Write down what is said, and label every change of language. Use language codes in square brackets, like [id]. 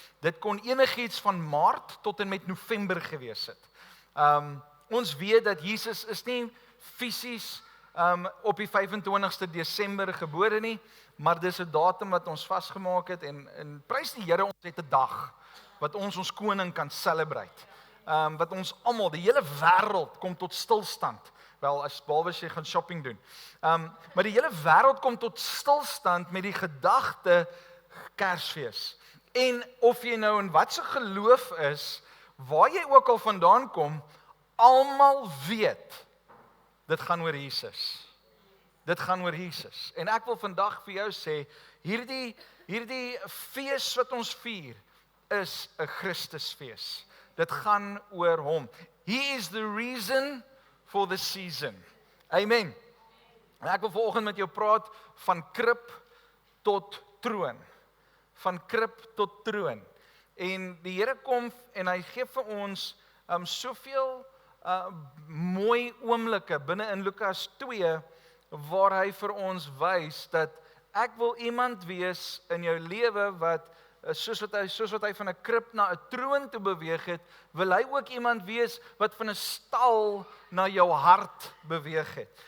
[af] Dit kon enigiets van Maart tot en met November gewees het. Ons weet dat Jesus is nie fisies op die 25ste Desember gebore nie, maar dis 'n datum wat ons vasgemaak het, en prys die Here, ons het 'n dag wat ons koning kan celebrate. Wat ons almal, die hele wêreld kom tot stilstand. Wel, behalwe as jy gaan shopping doen. Maar die hele wêreld kom tot stilstand met die gedagte Kersfees. En of jy nou in wat se geloof is, waar jy ook al vandaan kom, almal weet, dit gaan oor Jesus. Dit gaan oor Jesus. En ek wil vandag vir jou sê, hierdie fees wat ons vier, is 'n Christusfees. Dit gaan oor hom. [en] He is the reason for the season. [af] Amen. En ek wil vanoggend met jou praat van krib tot troon. Van krib tot troon. En die Here kom en hy gee vir ons soveel mooi oomblikke binne in Lukas 2, waar hy vir ons wys dat ek wil iemand wees in jou lewe wat soos wat hy van 'n krib na 'n troon toe beweeg het, wil hy ook iemand wees wat van 'n stal na jou hart beweeg het.